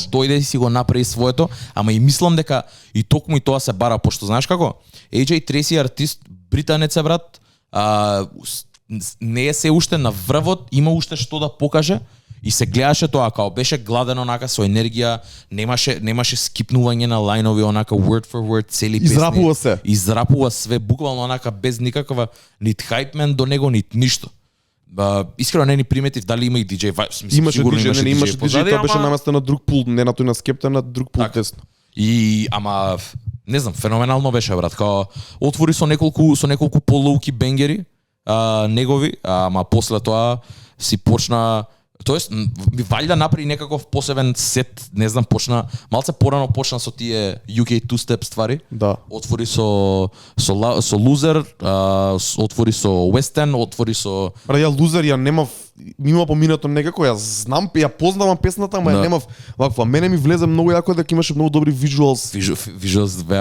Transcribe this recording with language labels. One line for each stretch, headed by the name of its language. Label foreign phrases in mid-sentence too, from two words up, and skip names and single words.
Macedonian: Дојде и си го направи своето, ама и мислам дека и токму и тоа се бара, пошто знаеш како? AJ Tracey артист, британец е, брат, не е се уште на врвот, има уште што да покаже. И се гледаше тоа, као беше гладен онака со енергија, немаше скипнување на лајнови, онака
English: word for word,
Macedonian: цели песни. Израпува све, буквално онака без никаква нит хајпмен до него, нит ништо. Искрено не ни приметив дали има и DJ, имаше DJ, тоа беше наместен на друг пулт, не на тој на Skepta, на друг пулт тесно. И ама не знам, феноменално беше, брат, као отвори со неколку полоуки бенгери негови, ама после тоа си почна. Тоест, ми валјда направи некаков посебен сет, не знам, малце порано почна со тие UK two-step ствари. Да. Отвори со Loser, отвори со West End, отвори со... Бра, ја Loser ја немав има поминато некако, јас знам, ја познавам песната, ама ја Да. немав ваква. Мене ми влезе многу јако дека имаше многу добри visuals. Visuals беа